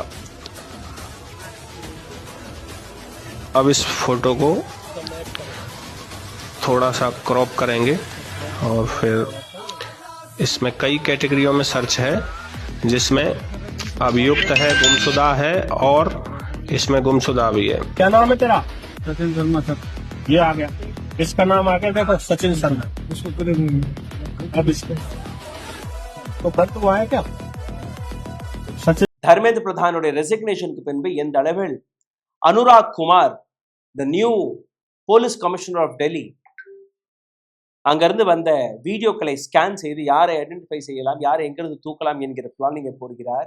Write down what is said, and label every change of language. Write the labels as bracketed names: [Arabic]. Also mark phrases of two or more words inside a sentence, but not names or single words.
[Hindi] अब इस फोटो को थोड़ा सा क्रॉप करेंगे और फिर इसमें कई कैटेगरियों में सर्च है, जिसमें अभियुक्त है, गुमशुदा है और इसमें गुमशुदा भी है। क्या नाम है तेरा? सचिन शर्मा सर। ये आ गया, इसका नाम आ गया, देखो सचिन शर्मा। अब इसके तो बंद हुआ है क्या? [Tamil] தர்மேந்திர பிரதானுடைய ரெசிக்னேஷனுக்கு பின்பு எந்த அளவில் அனுராக் குமார் [English] the new police commissioner of Delhi [Tamil] அங்கிருந்து வந்த வீடியோக்களை ஸ்கேன் செய்து யாரை ஐடென்டிஃபை செய்யலாம், யாரை எங்கிருந்து தூக்கலாம் என்கிற பிளானிங்கை போடுகிறார்.